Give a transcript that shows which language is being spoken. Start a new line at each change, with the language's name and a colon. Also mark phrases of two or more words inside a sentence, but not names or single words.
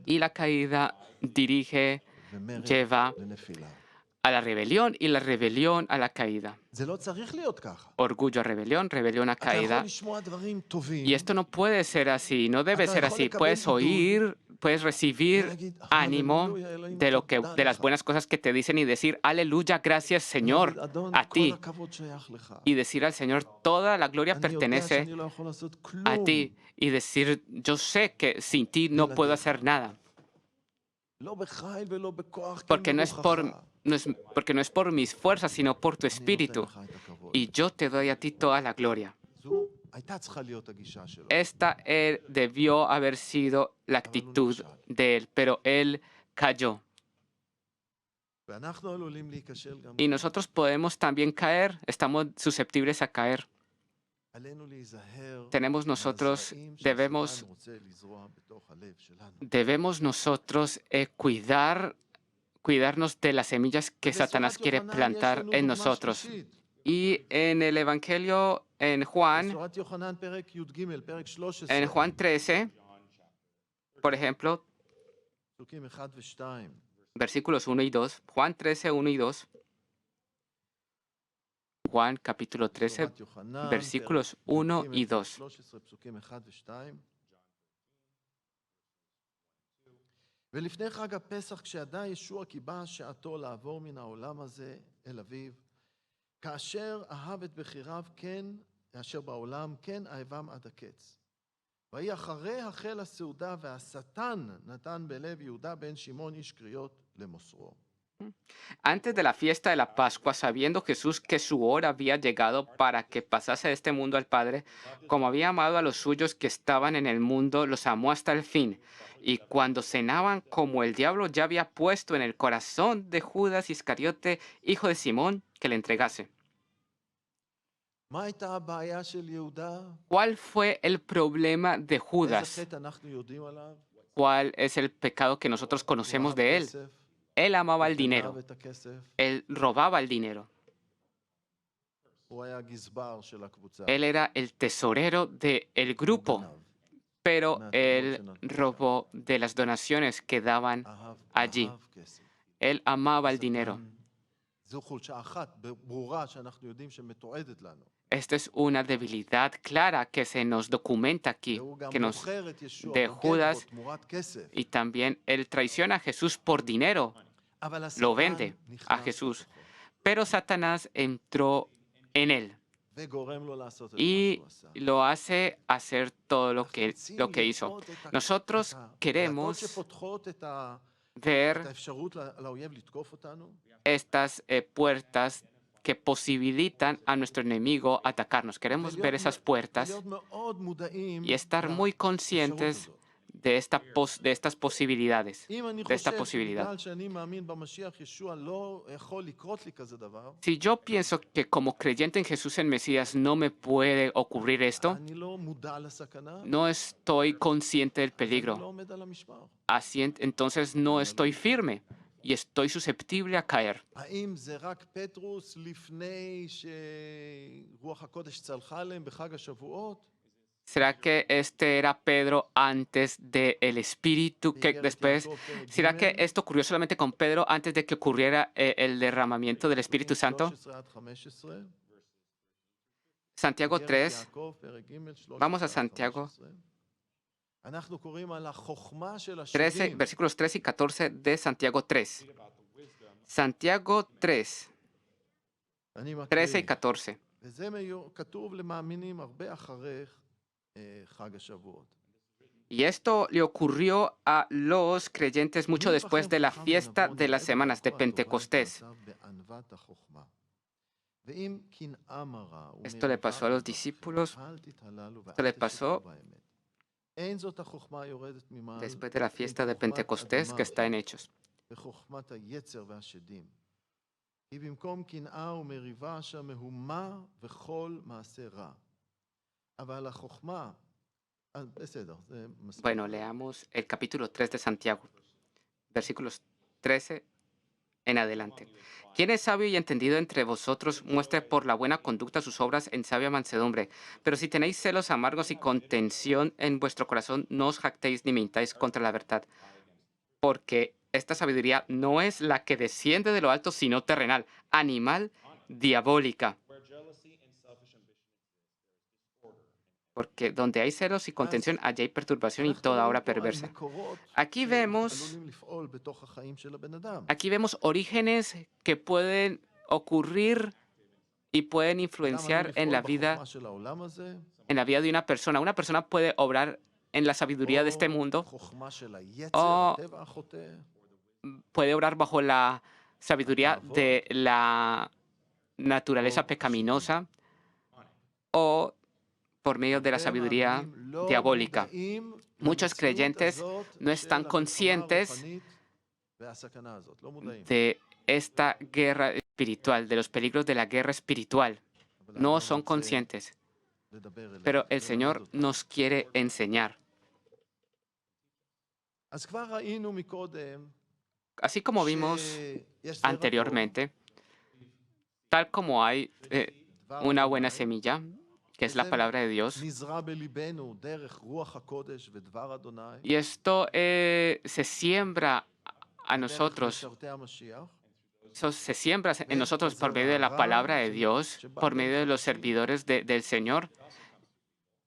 Spanish: Y la caída dirige,
Hebrew: ומרד
Spanish: lleva
Hebrew: לנפילה.
Spanish: a la rebelión y la rebelión a la caída.
Hebrew: זה לא צריך להיות ככה.
Spanish: Orgullo a rebelión, rebelión a
Hebrew: אתה יכול
Spanish: caída.
Hebrew: לשמוע דברים טובים,
Spanish: Y esto no puede ser así, no debe ser así. Puedes oír, puedes recibir ánimo de las buenas cosas que te dicen y decir, aleluya, gracias Señor,
Hebrew: ולהגיד, אדון,
Spanish: a
Hebrew: כל
Spanish: ti.
Hebrew: הכבוד שייך לך.
Spanish: Y decir al Señor, toda la gloria
Hebrew: אני יודע
Spanish: pertenece
Hebrew: שאני לא יכול לעשות כלום.
Spanish: a ti. Y decir, yo sé que sin ti no puedo hacer nada.
Hebrew: לא בחיל ולא בכוח, כי
Spanish: Porque
Hebrew: אם
Spanish: no es por,
Hebrew: ברוחך.
Spanish: porque no es por mis fuerzas, sino por tu
Hebrew: אני נותן
Spanish: espíritu.
Hebrew: לך את הכבוד.
Spanish: Y yo te doy a ti toda la gloria.
Hebrew: זו הייתה צריכה להיות הגישה שלו.
Spanish: Esta debió haber sido la actitud de él, pero él cayó.
Hebrew: ואנחנו עלולים להיכשל גם.
Spanish: Y nosotros podemos también caer, estamos susceptibles a caer.
Hebrew: עלינו להיזהר
Spanish: Tenemos nosotros,
Hebrew: מהזרעים
Spanish: debemos,
Hebrew: שהשטן רוצה לזרוע בתוך הלב שלנו.
Spanish: debemos nosotros cuidarnos de las semillas que Satanás quiere plantar en nosotros. Y en el Evangelio, en Juan
Hebrew: בשורת יוחנן פרק י"ג, פרק 13,
Spanish: En Juan 13, por ejemplo,
Hebrew: פסוקים 1 ו-2.
Spanish: versículos 1 y 2, Juan 13, 1 y 2, Juan capítulo 13,
Hebrew: בשורת יוחנן,
Spanish: versículos
Hebrew: פרק 1 י"ג,
Spanish: y
Hebrew: פרק 2. 13, פסוקים 1 ו-2. ולפני חג הפסח, כשידע ישוע כי באה שעתו לעבור מן העולם הזה אל אביו, כאשר אהב את בחיריו, כן, אשר בעולם, כן אהבם עד הקץ. ויהי אחרי החל הסעודה, והשטן נתן בלב יהודה בן שמעון איש קריות למוסרו.
Spanish: Antes de la fiesta de la Pascua, sabiendo Jesús que su hora había llegado para que pasase de este mundo al Padre, como había amado a los suyos que estaban en el mundo, los amó hasta el fin. Y cuando cenaban, como el diablo ya había puesto en el corazón de Judas Iscariote, hijo de Simón, que le entregase.
Hebrew: מה הייתה הבעיה של יהודה?
Spanish: ¿Cuál fue el problema de
Hebrew: איזה Judas? חטא אנחנו יודעים עליו?
Spanish: ¿Cuál es el pecado que nosotros conocemos
Hebrew: הוא אהב
Spanish: de él?
Hebrew: כסף,
Spanish: Él amaba el
Hebrew: הוא גנב
Spanish: dinero.
Hebrew: את הכסף,
Spanish: Él robaba el dinero.
Hebrew: הוא היה גזבר של הקבוצה.
Spanish: Él era el tesorero del
Hebrew: הוא
Spanish: grupo,
Hebrew: גנב,
Spanish: pero él robó de las donaciones que daban. allí.
Hebrew: אהב כסף.
Spanish: Él amaba el dinero.
Hebrew: זו חולשה אחת ברורה שאנחנו יודעים שמתועדת לנו.
Spanish: Esta es una debilidad clara que se nos documenta aquí,
Hebrew: והוא גם
Spanish: que nos,
Hebrew: מוכר את ישוע,
Spanish: de
Hebrew: בוגד Judas, בו תמורת כסף.
Spanish: y también él traiciona a Jesús por dinero,
Hebrew: אבל
Spanish: lo
Hebrew: השטן
Spanish: vende a
Hebrew: נכנס Jesús. לתוכו,
Spanish: Pero Satanás entró en él
Hebrew: וגורם לו לעשות את מה
Spanish: y
Hebrew: שהוא עשה.
Spanish: lo hace hacer todo lo
Hebrew: אנחנו רוצים
Spanish: que hizo.
Hebrew: לראות את
Spanish: Nosotros
Hebrew: הדלתות
Spanish: queremos
Hebrew: שפותחות את
Spanish: ver
Hebrew: האפשרות לאויב לתקוף אותנו,
Spanish: estas puertas que posibilitan a nuestro enemigo atacarnos. Queremos ver esas puertas
Hebrew: ולהיות מאוד מודעים
Spanish: y estar muy
Hebrew: לאפשרות
Spanish: conscientes
Hebrew: הזאת.
Spanish: de estas posibilidades.
Hebrew: אם אני
Spanish: de esta
Hebrew: חושב
Spanish: posibilidad.
Hebrew: שבגלל שאני מאמין במשיח ישוע לא יכול לקרות לי כזה דבר,
Spanish: Si yo pienso que como creyente en Jesús el Mesías no me puede ocurrir esto,
Hebrew: אני לא מודע לסכנה,
Spanish: no estoy consciente del
Hebrew: אז אני לא
Spanish: peligro.
Hebrew: עומד על המשמר.
Spanish: Así entonces no estoy firme. y estoy susceptible a caer.
Hebrew: האם זה רק פטרוס לפני שרוח הקודש צלחה עליהם בחג השבועות?
Spanish: ¿Será que este era Pedro antes del Espíritu que
Hebrew: באיגרת
Spanish: después?
Hebrew: יעקב, פרק
Spanish: ¿Será que
Hebrew: ג',
Spanish: esto ocurrió solamente con Pedro antes de que ocurriera el derramamiento del Espíritu Santo?
Hebrew: 13 עד 15, Santiago באיגרת 3. יעקב, פרק ג', 13
Spanish: Vamos a
Hebrew: עד Santiago 15. אנחנו קוראים על החוכמה של 13, השדים.
Spanish: versículos 13 y 14 de Santiago 3. Santiago 3,
Hebrew: אני
Spanish: 13 y
Hebrew: מקריא. 14. וזה כתוב למאמינים הרבה אחרי חג השבועות.
Spanish: Y esto le ocurrió a los creyentes mucho
Hebrew: מי
Spanish: después
Hebrew: בכם
Spanish: de la
Hebrew: חכם
Spanish: fiesta
Hebrew: ונבון
Spanish: de las
Hebrew: יראה
Spanish: semanas de
Hebrew: בדרכו הטובה Pentecostés. ומעשיו בענוות החוכמה. ואם קנאה מרה
Spanish: Esto le pasó a los discípulos,
Hebrew: אל תתהללו
Spanish: esto le
Hebrew: ואל
Spanish: pasó
Hebrew: תשקרו באמת. אין זאת החוכמה היורדת ממעל,
Spanish: después de la fiesta de
Hebrew: חוכמת
Spanish: Pentecostés que
Hebrew: אדמה
Spanish: está en Hechos.
Hebrew: וחוכמת היצר והשדים. כי במקום קנאה ומריבה שם מהומה וכל מעשה רע. אבל החוכמה, בסדר, זה מספיק.
Spanish: Bueno, leamos el capítulo 3 de Santiago, versículos 13 en adelante. Quien es sabio y entendido entre vosotros, muestre por la buena conducta sus obras en sabia mansedumbre. Pero si tenéis celos amargos y contención en vuestro corazón, no os jactéis ni mintáis contra la verdad. Porque esta sabiduría no es la que desciende de lo alto, sino terrenal, animal, diabólica.
English: Where jealousy and selfish ambition exist, there is disorder.
Spanish: Porque donde hay celos y contención, allí hay perturbación y
Hebrew: אנחנו
Spanish: toda
Hebrew: רואים
Spanish: obra
Hebrew: פה על
Spanish: perversa.
Hebrew: מקורות
Spanish: Aquí vemos
Hebrew: שעלולים לפעול בתוך החיים של הבן אדם.
Spanish: Aquí vemos orígenes que pueden ocurrir y pueden
Hebrew: אדם עלול
Spanish: influenciar en
Hebrew: לפעול
Spanish: la vida,
Hebrew: בחוכמה של העולם הזה,
Spanish: en la vida de una persona. Una persona puede obrar en la sabiduría de este
Hebrew: או
Spanish: mundo,
Hebrew: חוכמה של היצר, או הטבע החוטא,
Spanish: puede obrar bajo la sabiduría de la naturaleza pecaminosa, o por medio de la
Hebrew: הרבה
Spanish: sabiduría
Hebrew: מאמינים לא
Spanish: diabólica.
Hebrew: מודעים
Spanish: Muchos
Hebrew: למציאות
Spanish: creyentes
Hebrew: הזאת
Spanish: no
Hebrew: של
Spanish: están
Hebrew: המלחמה
Spanish: conscientes
Hebrew: הרוחנית והסכנה הזאת, לא מודעים.
Spanish: de esta guerra espiritual, de los peligros de la guerra espiritual.
Hebrew: אבל
Spanish: No
Hebrew: האדון
Spanish: son
Hebrew: רוצה
Spanish: conscientes.
Hebrew: לדבר אליהם,
Spanish: Pero el
Hebrew: ללמד
Spanish: Señor
Hebrew: אותם.
Spanish: nos quiere enseñar.
Hebrew: אז כבר ראינו מקודם
Spanish: Así como vimos
Hebrew: שיש זרע טוב,
Spanish: anteriormente, tal como hay
Hebrew: דבר
Spanish: una
Hebrew: אדוני,
Spanish: buena semilla, que es la
Hebrew: וזה
Spanish: palabra de Dios,
Hebrew: נזרע בליבנו דרך רוח הקודש ודבר אדוני,
Spanish: y esto se siembra a
Hebrew: דרך
Spanish: nosotros,
Hebrew: משרתי המשיח,
Spanish: eso se siembra en nosotros por medio de la palabra de Dios, por medio de los servidores del Señor, y